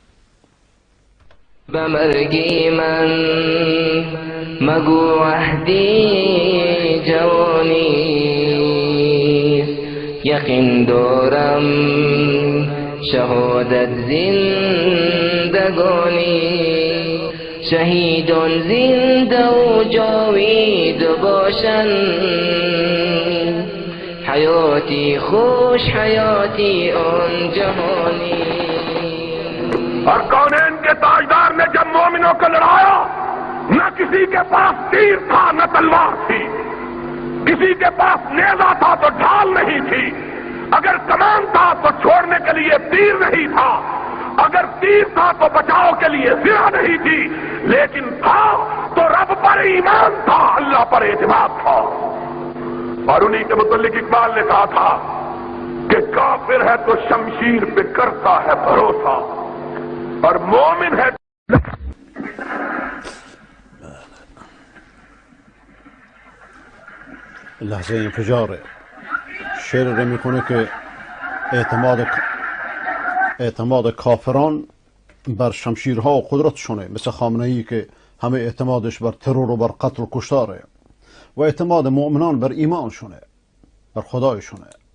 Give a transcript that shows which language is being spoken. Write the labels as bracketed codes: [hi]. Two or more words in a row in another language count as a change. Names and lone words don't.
[fa] به مرگی من مگو عهدی جوانیست، یقین دارم شهادت زندگانی، شهیدان زنده و جاوید باشن، حیاتی خوش حیاتی آن جهانی. [ur] اور کونین کے تاجدار نے جب مومنوں کو لڑایا، نہ کسی کے پاس تیر تھا نہ تلوار تھی، کسی کے پاس نیزہ تھا تو ڈھال نہیں تھی، اگر کمان تھا تو چھوڑنے کے لیے تیر نہیں تھا، اگر تیر تھا تو بچاؤ کے لیے سرا نہیں تھی، لیکن تھا تو رب پر ایمان تھا، اللہ پر اعتماد تھا. اور انہیں کے متعلق اقبال نے کہا تھا کہ کافر ہے تو شمشیر پہ کرتا ہے بھروسہ اور مومن ہے. [fa] لحظه انفجار شعر رو میخونه که اعتماد کافران بر شمشیرها و قدرتشونه، مثل خامنه‌ای که همه اعتمادش بر ترور و بر قتل و کشتاره، و اعتماد مؤمنان بر ایمانشونه، بر خدایشونه.